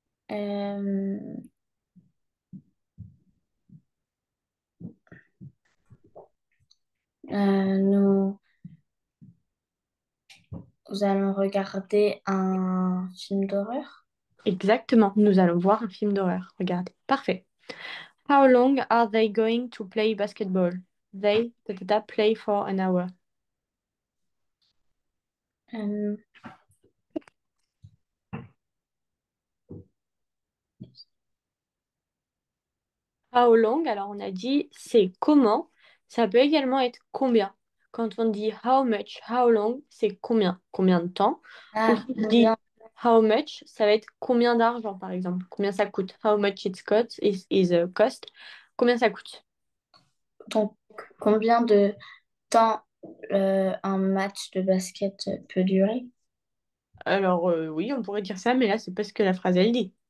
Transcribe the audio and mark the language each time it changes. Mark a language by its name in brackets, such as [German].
[French] Euh, nous, nous allons regarder un film d'horreur. Exactement. Nous allons voir un film d'horreur. Regardez. Parfait. [English] How long are they going to play basketball? They play for an hour. Euh, How long, [French] alors on a dit c'est comment. Ça peut également être combien. Quand on dit [English] how much, how long, [French] c'est combien, combien de temps. Ou si on dit combien, [English] how much, [French] ça va être combien d'argent par exemple. Combien ça coûte. [English] How much it cost is a cost. [French] Combien ça coûte. donc, combien de temps un match de basket peut durer? Alors oui, on pourrait dire ça, mais là c'est pas ce que la phrase elle dit.